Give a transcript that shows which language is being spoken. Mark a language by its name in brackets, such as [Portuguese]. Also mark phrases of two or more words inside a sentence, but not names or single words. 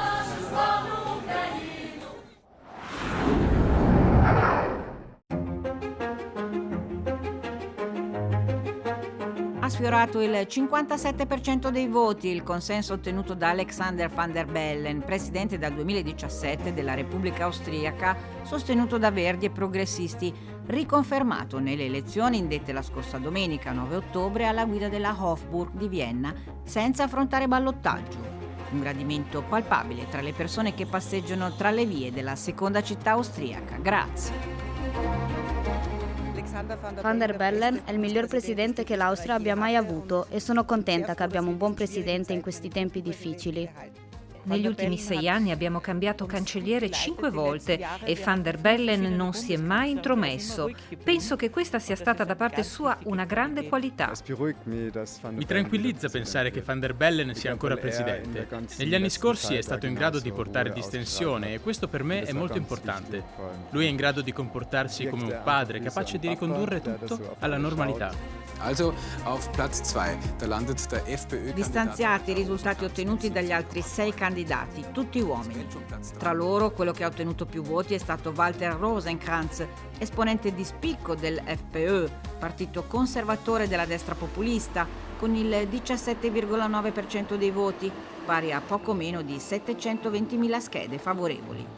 [Italian] Ha sfiorato il 57% dei voti il consenso ottenuto da Alexander Van der Bellen, presidente dal 2017 della Repubblica Austriaca, sostenuto da Verdi e progressisti, riconfermato nelle elezioni indette la scorsa domenica 9 ottobre alla guida della Hofburg di Vienna, senza affrontare ballottaggio. Un gradimento palpabile tra le persone che passeggiano tra le vie della seconda città austriaca. Grazie. Van der Bellen è il miglior presidente che l'Austria abbia mai avuto e sono contenta che abbiamo un buon presidente in questi tempi difficili. Negli ultimi 6 anni abbiamo cambiato cancelliere 5 volte e Van der Bellen non si è mai intromesso. Penso che questa sia stata da parte sua una grande qualità. Mi tranquillizza pensare che Van der Bellen sia ancora presidente. Negli anni scorsi è stato in grado di portare distensione e questo per me è molto importante. Lui è in grado di comportarsi come un padre, capace di ricondurre tutto alla normalità. [German] Also auf Platz 2, da landet der FPÖ. [Italian] Distanziati i risultati ottenuti dagli altri 6 candidati, tutti uomini. Tra loro, quello che ha ottenuto più voti è stato Walter Rosenkrantz, esponente di spicco del FPÖ, partito conservatore della destra populista, con il 17,9% dei voti, pari a poco meno di 720.000 schede favorevoli.